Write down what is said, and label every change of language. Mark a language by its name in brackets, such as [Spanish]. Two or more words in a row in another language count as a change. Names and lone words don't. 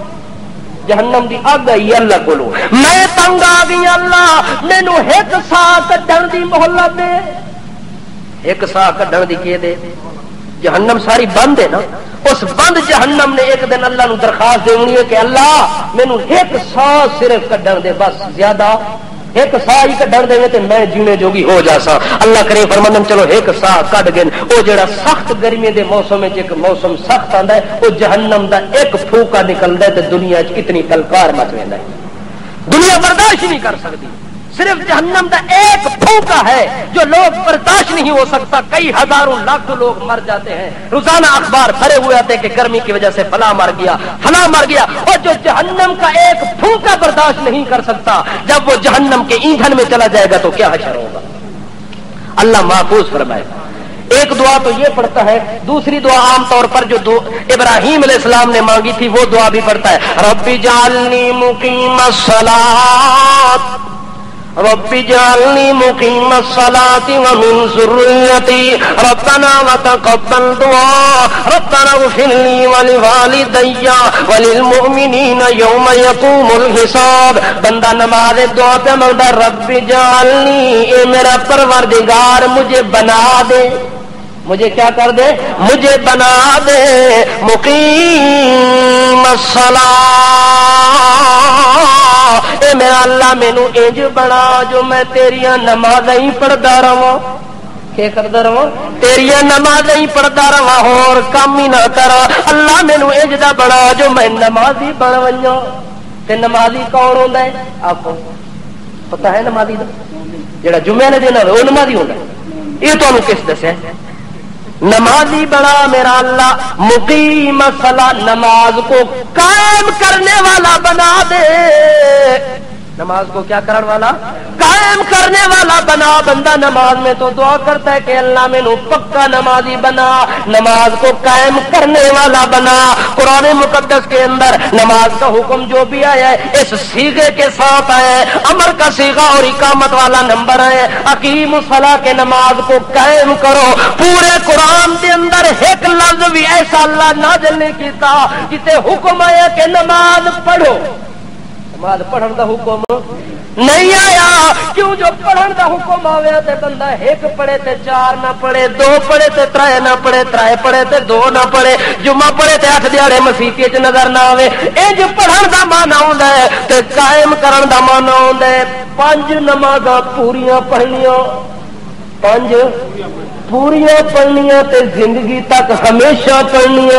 [Punjabi] جہنم دی اگ آئی اللہ کولو، میں تنگ آ گئی اللہ مینوں ایک سا کڈن دی مہلت دے، ایک سا کڈن دی کی دے، جہنم ساری بند ہے نا، اس بند جہنم نے ایک دن اللہ نو درخواست دینی ہے کہ اللہ مینوں ایک سا صرف کڈن دے، بس زیادہ ایک سا ہی کڈن دے تے میں جینے جوگی ہو جاسا۔ اللہ کرے فرماندن چلو ایک سا کڈ گئے، او جڑا سخت گرمی دے موسم وچ ایک موسم سخت آندا ہے، او جہنم دا ایک پھوکا نکلدا ہے تے دنیا وچ کتنی کلکار مچ ویندا ہے، دنیا برداشت نہیں کر سکتی۔ [Urdu] صرف جہنم دا ایک پھونکا ہے جو لوگ برداشت نہیں ہو سکتا، کئی ہزاروں لاکھوں لوگ مر جاتے ہیں، روزانہ اخبار بھرے ہوئے آتے کہ گرمی کی وجہ سے فلاں مر گیا فلاں مر گیا، اور جو جہنم کا ایک پھونکا برداشت نہیں کر سکتا جب وہ جہنم کے ایندھن میں چلا جائے گا تو کیا حشر ہوگا، اللہ محفوظ فرمائے۔ ایک دعا تو یہ پڑھتا ہے، دوسری دعا عام طور پر جو ابراہیم علیہ السلام نے مانگی تھی وہ دعا بھی پڑھتا ہے، [Arabic] رب اجعلنی مقیم الصلاۃ رب اجعلنی مقیم الصلاۃ ومن ذریتی ربنا وتقبل دعاء ربنا اغفر لی ولوالدی وللمؤمنین یوم یقوم الحساب۔ [Punjabi] بندہ نماز دعا پہ مانگتا [Arabic] رب اجعلنی، [Punjabi] اے میرا پروردگار [Urdu] مجھے بنا دے، مجھے کیا کر دے، مجھے بنا دے [Arabic] مقیم الصلاۃ، [Punjabi] اے میرا اللہ مینو انج بنا جو میں تیریاں نمازیں ہی پڑھدا رہواں، کیا کردا رہواں، تیریاں نمازیں ہی پڑھدا رہواں اور کام ہی نہ کراں، اللہ مینو انج دا بنا جو میں نمازی بن ونجاں۔ [Urdu] تے نمازی کون ہوندا ہے آپ کو پتہ ہے؟ [Punjabi] نمازی دا جڑا جمعے نے دن ہوے او نمازی ہوندا ہے، یہ تانوں کس دسیا؟ [Urdu] نمازی بڑا میرا اللہ، [Arabic] مقیم الصلاۃ، [Urdu] نماز کو قائم کرنے والا بنا دے، نماز کو کیا کرنے والا، قائم کرنے والا بنا۔ بندہ نماز میں تو دعا کرتا ہے کہ اللہ [Punjabi] مینوں پکا نمازی بنا، [Urdu] نماز کو قائم کرنے والا بنا۔ قرآن مقدس کے اندر نماز کا حکم جو بھی آیا ہے اس صیغے کے ساتھ آیا ہے، امر کا صیغہ اور اقامت والا نمبر ہے، [Arabic] اقیم الصلاۃ [Urdu] کے نماز کو قائم کرو۔ پورے قرآن کے اندر ایک لفظ بھی ایسا اللہ نازل نہیں کیتا جتے حکم آیا کہ نماز پڑھو، [Punjabi] نماز پڑھن دا حکم نہیں آیا۔ [Urdu] کیوں؟ [Punjabi] جو پڑھن دا حکم آیا تے بندہ ایک پڑھے تے چار نہ پڑھے، دو پڑھے تے ترے نہ پڑھے، ترے پڑھے تے دو نہ پڑھے، جمعہ پڑھے تے 8 دیہڑے مسیح وچ نظر نہ آوے۔ انج پڑھن دا معنی ہوندا ہے تے قائم کرن دا معنی ہوندا ہے 5 نمازاں پوریاں پڑھنیاں، 5 پوریاں پڑھنیاں تے زندگی تک ہمیشہ پڑھنیاں۔